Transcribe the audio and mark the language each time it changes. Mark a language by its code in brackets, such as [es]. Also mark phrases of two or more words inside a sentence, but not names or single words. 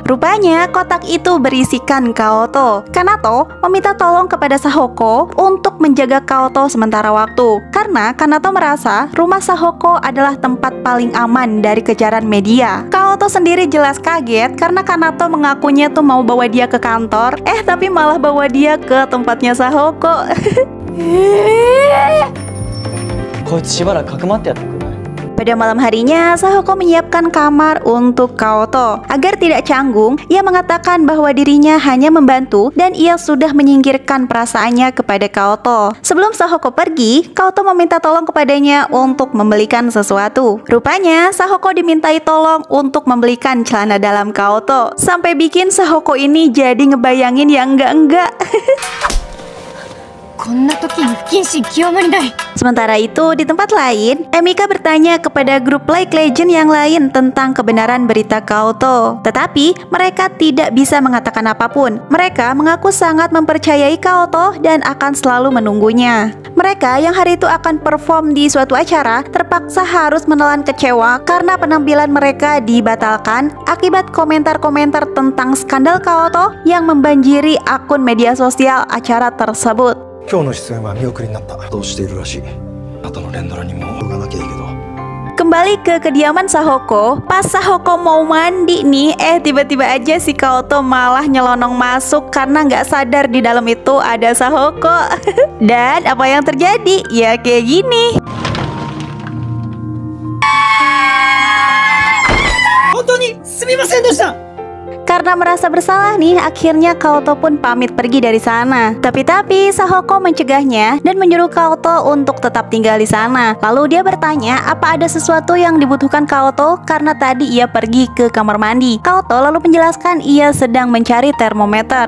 [id] Rupanya, kotak itu berisikan Kaoto. Kanato meminta tolong kepada Sahoko untuk menjaga Kaoto sementara waktu. Karena Kanato merasa rumah Sahoko adalah tempat paling aman dari kejaran media. Kaoto sendiri jelas kaget karena Kanato mengakunya tuh mau bawa dia ke kantor, tapi malah bawa dia ke tempatnya Sahoko. [ja] こいつしばらくかくまってやってくれ。 [id] Pada malam harinya, Sahoko menyiapkan kamar untuk Kaoto. Agar tidak canggung, ia mengatakan bahwa dirinya hanya membantu dan ia sudah menyingkirkan perasaannya kepada Kaoto. Sebelum Sahoko pergi, Kaoto meminta tolong kepadanya untuk membelikan sesuatu. Rupanya, Sahoko dimintai tolong untuk membelikan celana dalam Kaoto. Sampai bikin Sahoko ini jadi ngebayangin yang enggak-enggak. [ja] こんな時に不謹慎極まりない。 [id] Sementara itu, di tempat lain, Emika bertanya kepada grup League Legends yang lain tentang kebenaran berita Kaoto. Tetapi, mereka tidak bisa mengatakan apapun. Mereka mengaku sangat mempercayai Kaoto dan akan selalu menunggunya. Mereka yang hari itu akan perform di suatu acara, terpaksa harus menelan kecewa karena penampilan mereka dibatalkan akibat komentar-komentar tentang skandal Kaoto yang membanjiri akun media sosial acara tersebut. [ja] 今日の出演は見送りになった。どうしているらしい。あとの連ドラにも動かなきゃいいけど。 [id] Kembali ke kediaman Sahoko, pas Sahoko mau mandi nih, tiba-tiba aja si Kaoto malah nyelonong masuk karena nggak sadar di dalam itu ada Sahoko. Dan apa yang terjadi? Ya kayak gini. [ja] 本当にすみませんでした。 [id] Karena merasa bersalah nih, akhirnya Kaoto pun pamit pergi dari sana. Tapi Sahoko mencegahnya dan menyuruh Kaoto untuk tetap tinggal di sana. Lalu dia bertanya apa ada sesuatu yang dibutuhkan Kaoto karena tadi ia pergi ke kamar mandi. Kaoto lalu menjelaskan ia sedang mencari termometer.